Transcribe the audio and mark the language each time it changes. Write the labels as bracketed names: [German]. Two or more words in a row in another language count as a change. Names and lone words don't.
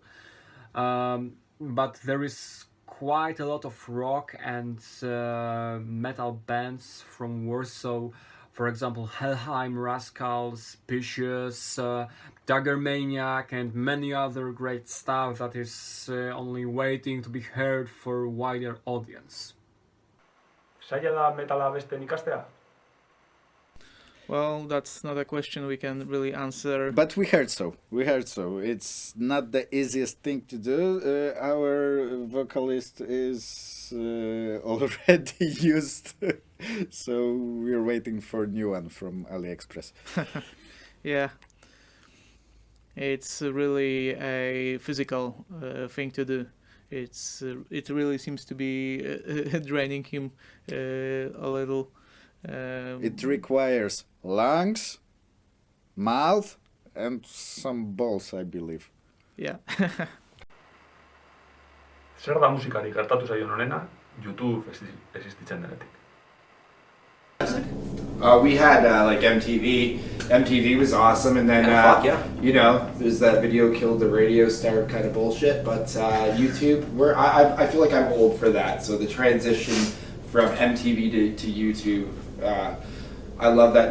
[English] But there is quite a lot of rock and metal bands from Warsaw. For example, Helheim, Rascals, Picious, Dagger Maniac, and many other great stuff that is only waiting to be heard for a wider audience. [Basque] Zaila da metala besten ikastea? [English] Well, that's not a question we can really answer. But we heard so. It's not the easiest thing to do. Our vocalist is already used, so we're waiting for a new one from AliExpress. Yeah. It's really a physical thing to do. It really seems to be draining him a little. It requires lungs, mouth, and some balls, I believe. Yeah. [Basque] Zer da musikari gertatu zaion honena, YouTube existitzen denetik? [English] We had like MTV. MTV was awesome, and then you know, there's that video killed the radio star kind of bullshit. But YouTube, I feel like I'm old for that. So the transition from MTV to YouTube, I love that.